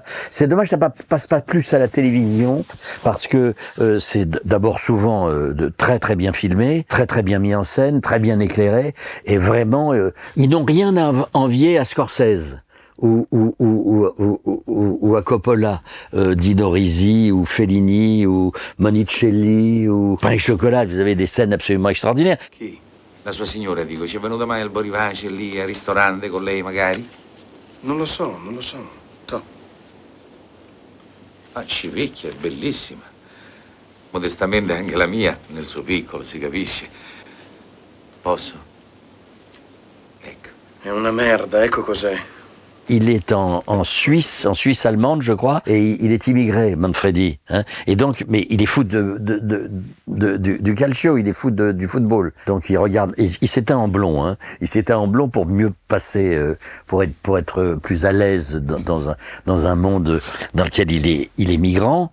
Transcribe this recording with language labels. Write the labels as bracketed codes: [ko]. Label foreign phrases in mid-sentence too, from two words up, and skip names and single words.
[fr] C'est dommage que ça passe pas plus à la télévision parce que c'est d'abord souvent très très bien filmé, très très bien mis en scène, très bien éclairé et vraiment ils n'ont rien à envier à Scorsese ou à Coppola, Dino Risi ou Fellini ou Monicelli ou Pain et Chocolat. Vous avez des scènes absolument extraordinaires. [it] Chi? La sua signora, dico, ci è venuta mai al Boniface lì al ristorante con lei magari? Non lo so. To. Ah, Civicchia, è bellissima. Modestamente anche la mia, nel suo piccolo, si capisce. Posso? Ecco. È una merda, ecco cos'è. [fr] Il est en Suisse allemande, je crois, et il est immigré, Manfredi. Hein, et donc, mais il est fou du calcio, il est fou du football. Donc il regarde, il s'éteint en blond. Hein, il s'éteint en blond pour mieux passer, pour être plus à l'aise dans un monde dans lequel il est migrant.